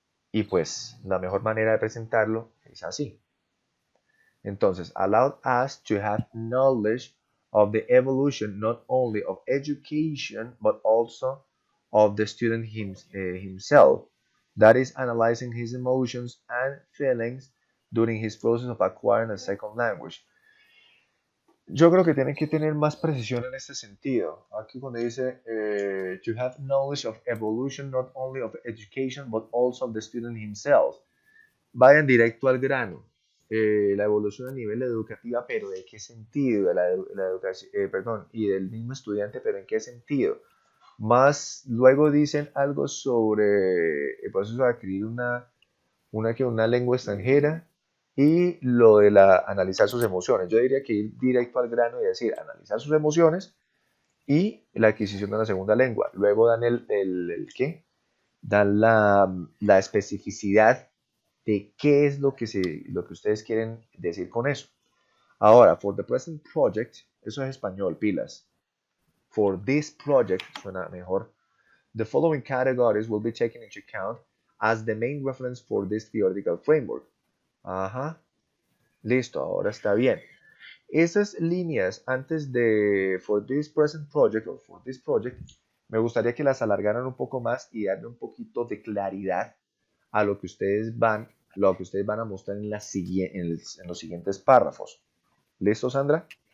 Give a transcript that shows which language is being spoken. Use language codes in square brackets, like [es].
[es] Y pues la mejor manera de presentarlo es así. Entonces, [en] allowed us to have knowledge of the evolution not only of education but also of the student himself. That is, analyzing his emotions and feelings during his process of acquiring a second language. [es] Yo creo que tienen que tener más precisión en este sentido. Aquí cuando dice [en] to have knowledge of evolution not only of education but also of the student himself. [es] Vayan directo al grano. La evolución a nivel educativa, pero ¿de qué sentido? La educación, perdón, y del mismo estudiante, pero ¿en qué sentido? Más luego dicen algo sobre el proceso de adquirir una lengua extranjera y lo de analizar sus emociones. Yo diría que ir directo al grano y decir, analizar sus emociones y la adquisición de una segunda lengua. Luego dan el ¿qué? Dan la especificidad de qué es lo que ustedes quieren decir con eso. Ahora, [en] for the present project, [es] eso es español, pilas. [en] For this project, [es] suena mejor. [en] The following categories will be taken into account as the main reference for this theoretical framework. [es] Ajá. Listo, ahora está bien. Esas líneas antes de [en] for this present project [es] o [en] for this project, [es] me gustaría que las alargaran un poco más y darle un poquito de claridad a lo que ustedes van a mostrar en los siguientes párrafos. ¿Listo, Sandra?